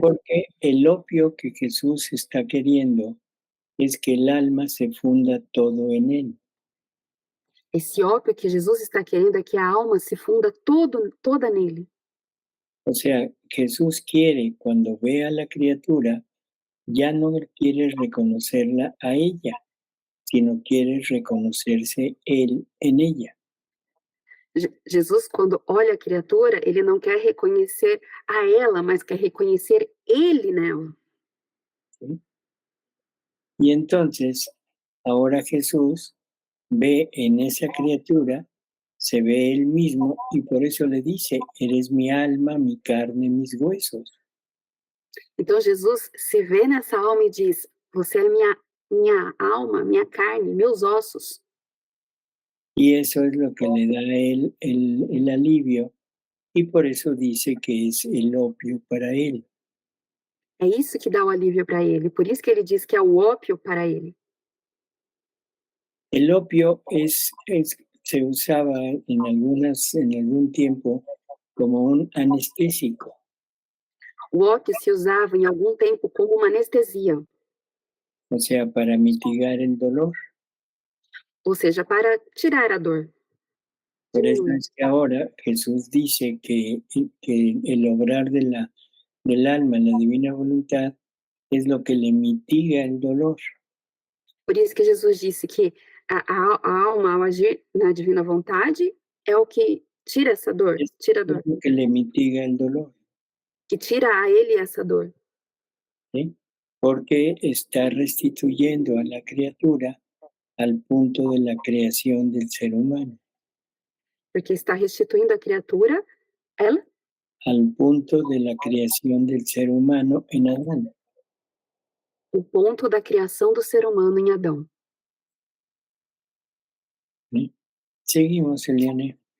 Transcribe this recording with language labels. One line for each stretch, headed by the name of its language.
Spanish: porque el opio que Jesús está queriendo es que el alma se funda todo en él.
Portuguese: esse ópio que Jesus está querendo é que a alma se funda toda nele.
Spanish: O sea, Jesús quiere, cuando ve a la criatura, ya no quiere reconocerla a ella, sino quiere reconocerse él en ella.
Portuguese: Jesus, quando olha a criatura, ele não quer reconhecer a ela, mas quer reconhecer ele nela.
Spanish: ¿Sí? Y entonces, ahora Jesús ve en esa criatura, se ve él mismo y por eso le dice, eres mi alma, mi carne, mis huesos.
Portuguese: Então Jesus se vê nessa alma e diz: você é minha alma, minha carne, meus ossos.
Spanish: Y eso es lo que le da a él el alivio y por eso dice que es el opio para él.
Portuguese: É isso que dá o alívio para ele. Por isso que ele diz que é o ópio para ele.
Spanish: El opio se usaba en algún tiempo como un anestésico.
Portuguese: O ópio se usava em algum tempo como uma anestesia,
Spanish: O sea, para mitigar el dolor.
Portuguese: ou seja, para tirar a dor.
Spanish: Por eso es que ahora Jesús dice que el obrar del alma en la divina voluntad es lo que le mitiga el dolor.
Portuguese: Por isso que Jesus disse que a alma, ao agir na divina vontade, é o que tira essa dor, tira a
Spanish: Es
Portuguese: dor,
Spanish: lo que le mitiga el dolor,
Portuguese: que tira a ele essa dor.
Spanish: ¿sí? Porque está restituyendo a la criatura al punto de la creación del ser humano.
Portuguese: Porque está restituindo a criatura, ela,
Spanish: Al punto de la creación del ser humano en Adán.
Portuguese: o ponto da criação do ser humano em Adão.
Spanish: ¿Sí? Seguimos, Eliane.